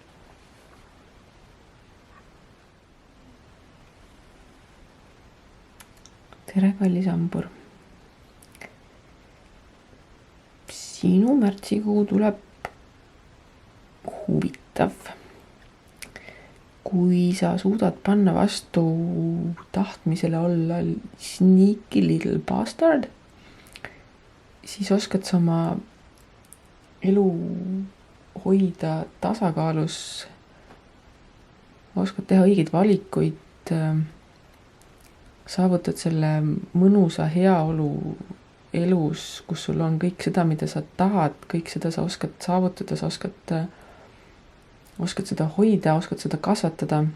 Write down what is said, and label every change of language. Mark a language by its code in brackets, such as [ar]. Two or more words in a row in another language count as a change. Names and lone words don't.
[et] Tere, kallis hambur. Sinu märtsikuu tuleb huvitav. kui sa suudad panna vastu tahtmisele olla [en] sneaky little bastard, [et] siis oskad sa oma elu hoida tasakaalus, oskad teha õigeid valikuid, saavutad selle mõnusa heaolu elus, kus sul on kõik seda, mida sa tahad, kõik seda sa oskad saavutada, sa oskad seda hoida, oskad seda kasvatada.